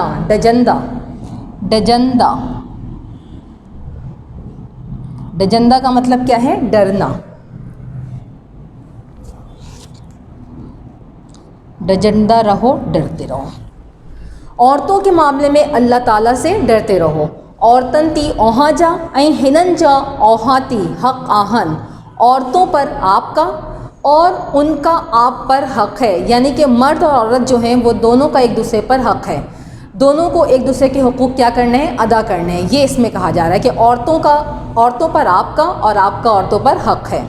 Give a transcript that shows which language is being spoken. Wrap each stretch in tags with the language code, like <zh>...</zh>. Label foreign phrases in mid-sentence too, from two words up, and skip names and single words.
<ur>ڈجندہ، ڈجندہ، ڈجندہ کا مطلب کیا ہے؟ ڈرنا. ڈجندہ رہو، ڈرتے رہو. عورتوں کے معاملے میں اللہ تعالیٰ سے ڈرتے رہو.</ur> <sd>عورتن تی اوہاں جا این ہنن جا اوہاں تی حق آہن.</sd> <ur>عورتوں پر آپ کا اور ان کا آپ پر حق ہے. یعنی کہ مرد اور عورت جو ہیں وہ دونوں کا ایک دوسرے پر حق ہے. دونوں کو ایک دوسرے کے حقوق کیا کرنے ہیں؟ ادا کرنے ہیں. یہ اس میں کہا جا رہا ہے کہ عورتوں پر آپ کا اور آپ کا عورتوں پر حق ہے.</ur>